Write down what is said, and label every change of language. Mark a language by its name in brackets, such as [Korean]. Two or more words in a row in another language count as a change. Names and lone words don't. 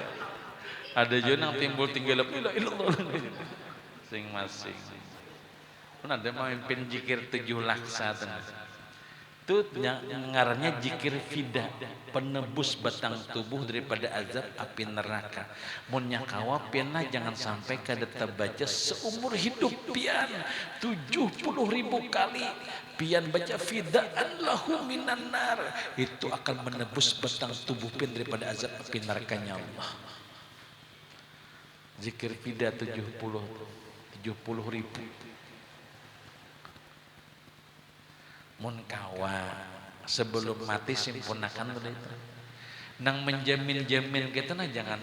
[Banjar] Ada juga yang timbul tinggal masing-masing. Pun ada memimpin zikir 7 laksa itu ngarannya zikir fida, penebus batang tubuh daripada azab api neraka. Mun nyakawa pianna jangan sampai kada terbaca seumur hidup pian 70.000 kali pian baca [Arabic] فداء له من النار, [Banjar] itu akan menebus batang tubuh pian daripada azab api nerakanya Allah. Zikir fida 70.000 mun kawa sebelum mati simpunakan itu nang menjamin kita nah jangan